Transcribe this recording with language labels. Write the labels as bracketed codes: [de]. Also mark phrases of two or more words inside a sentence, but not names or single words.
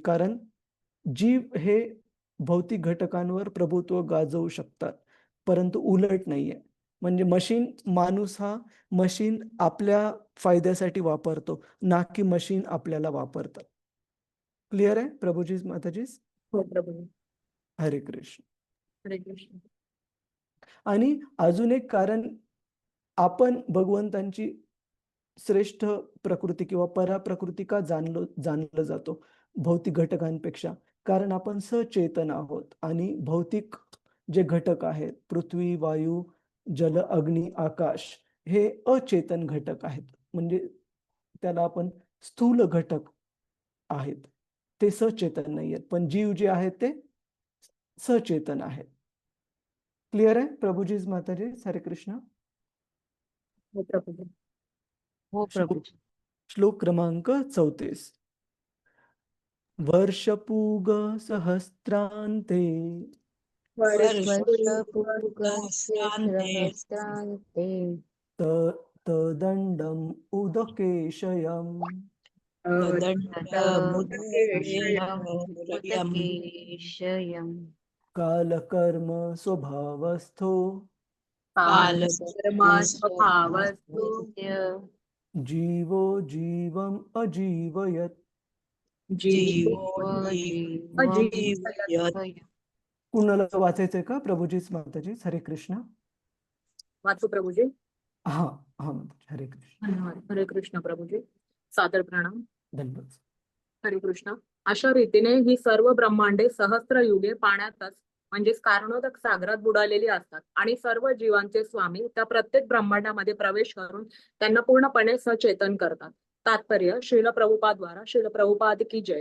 [mr] कारण जीव हे भौतिक घटकांवर प्रभुत्व गाजवू शकतात, परंतु उलट नाहीये. म्हणजे माणूस हा मशीन आपल्या फायद्यासाठी वापरतो, ना की मशीन आपल्याला वापरतात. क्लिअर आहे प्रभुजीज माताजीज? हो प्रभूजी. हरे कृष्ण. हरे कृष्ण. आणि अजून एक कारण, आपण भगवंतांची श्रेष्ठ प्रकृती किंवा पराप्रकृती का जाणलं जातो भौतिक घटकांपेक्षा? कारण आपण सचेतन आहोत आणि भौतिक जे घटक आहेत, पृथ्वी, वायू, जल, अग्नी, आकाश, हे अचेतन घटक आहेत. म्हणजे त्याला आपण स्थूल घटक आहेत, ते सचेतन नाही आहेत. पण जीव जे आहेत ते सचेतन आहेत. क्लिअर आहे प्रभुजीज माताजी? हरे कृष्ण. हो प्रभूजी. हो प्रभूजी. श्लोक क्रमांक 34. [sa] वर्षपूग सहस्रांते सहस्रांते तदंडम उदकेशयम् उदकेशयम् कालकर्म स्वभावस्थो कालकर्मस्वभावस्तु जीवो जीवम् अजीवयत्. [mr] कुणाला वाचायचंय का प्रभुजीच माताजीच? हरे कृष्ण. वाचू प्रभूजी. हा हा, हरे कृष्ण. धन्यवाद. हरे कृष्ण प्रभूजी. सादर प्रणाम. धन्यवाद. हरे कृष्ण. अशा रीतीने ही सर्व ब्रह्मांडे सहस्त्र युगे पाण्यातच म्हणजेच कारणोदक सागरात बुडालेली असतात आणि सर्व जीवांचे स्वामी त्या प्रत्येक ब्रह्मांडामध्ये प्रवेश करून त्यांना पूर्णपणे सचेतन करतात. तात्पर्य श्रील प्रभुपाद्वारा श्रील प्रभुपाद की जय.